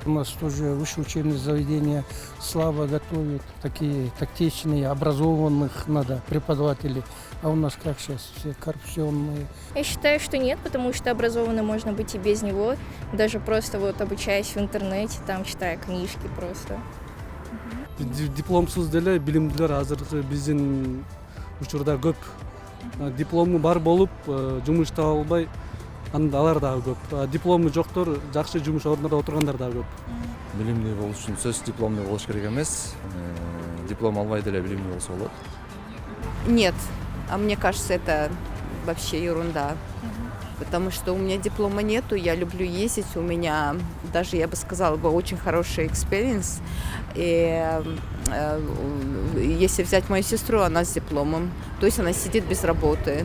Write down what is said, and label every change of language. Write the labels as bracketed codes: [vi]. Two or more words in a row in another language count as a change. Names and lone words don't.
[ru] У нас тоже высшее учебное заведение слава готовит. Такие тактичные, образованных надо преподавателей. А у нас как сейчас? Все коррупционные. Я считаю, что нет, потому что образованным можно быть и без него. Даже просто вот обучаясь в интернете, там читая книжки просто. [ky] Дипломсуз деле билимдүүлөр азыркы биздин учурда көп. Диплому бар болуп, жумуш таба албай, алар дагы көп. Диплому жоктор жакшы жумуш ордунда отургандар дагы көп. Билимдүү болуш үчүн сөзсүз дипломдуу болуш керек эмес. Диплом албай деле билимдүү болсо болот. [ru] Нет, мне кажется, это вообще ерунда. Потому что у меня диплома нету, я люблю ездить, у меня даже, я бы сказала, очень хороший experience. И если взять мою сестру, она с дипломом, то есть она сидит без работы.